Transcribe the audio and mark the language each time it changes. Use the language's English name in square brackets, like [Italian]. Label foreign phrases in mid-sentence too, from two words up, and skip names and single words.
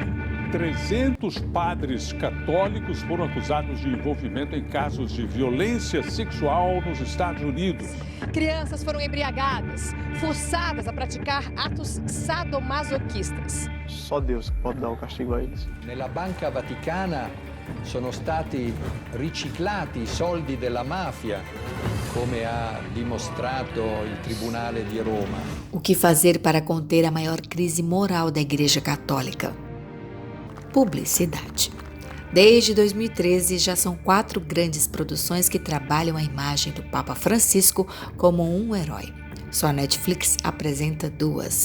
[Portuguese] 300 padres católicos foram acusados de envolvimento em casos de violência sexual nos Estados Unidos. Crianças foram embriagadas, forçadas a praticar atos sadomasoquistas. Só Deus pode dar o castigo a eles. [Italian] Nella Banca Vaticana sono stati riciclati i soldi della mafia, come ha dimostrato il Tribunale di Roma. [Portuguese] O que fazer para conter a maior crise moral da Igreja Católica? Publicidade. Desde 2013, já são 4 grandes produções que trabalham a imagem do Papa Francisco como um herói. Só a Netflix apresenta 2.